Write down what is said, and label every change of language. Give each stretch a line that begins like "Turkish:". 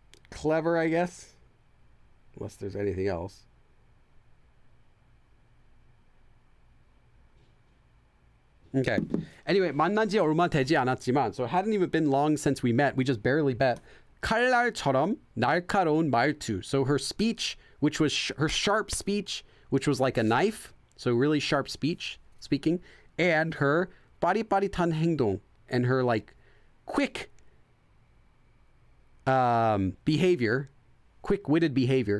English: Clever, I guess. Unless there's anything else. Okay. Anyway,
Korean: 만난 지 얼마 되지 않았지만,
English: so it hadn't even been long since we met. We just barely met.
Korean: 칼날처럼 날카로운 말투.
English: So her speech, which was her sharp speech, which was like a knife. So really sharp speaking. And her
Korean: 빠릿빠릿한 행동.
English: And her like quick behavior. Quick-witted behavior.